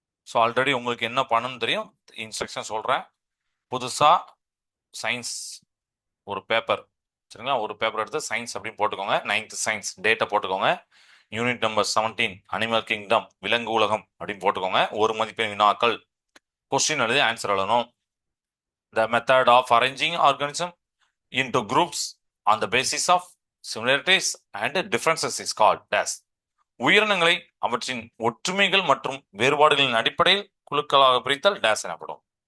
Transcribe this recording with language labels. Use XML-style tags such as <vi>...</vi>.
<ta>So already உங்களுக்கு என்ன பண்ணணும்னு தெரியும், இன்ஸ்ட்ரக்ஷன் சொல்கிறேன். புதுசாக சயின்ஸ் ஒரு பேப்பர் சரிங்களா, ஒரு பேப்பர் எடுத்து சயின்ஸ் அப்படின்னு போட்டுக்கோங்க. 9th சயின்ஸ் டேட்டை போட்டுக்கோங்க. யூனிட் நம்பர் 17 அனிமல் கிங்டம் விலங்கு உலகம் அப்படின்னு போட்டுக்கோங்க. ஒரு மதிப்பெண் வினாக்கள், கொஸ்டின் எழுதி ஆன்சர் எழுதணும்.</ta> <en>The method of arranging organism into groups on the basis of similarities and differences is called dash.</en> <ta>உயிரினங்களை அவற்றின் ஒற்றுமைகள் மற்றும் வேறுபாடுகளின் அடிப்படையில் குழுக்களாக பிரித்தல் டேஸ் எனப்படும்.</ta>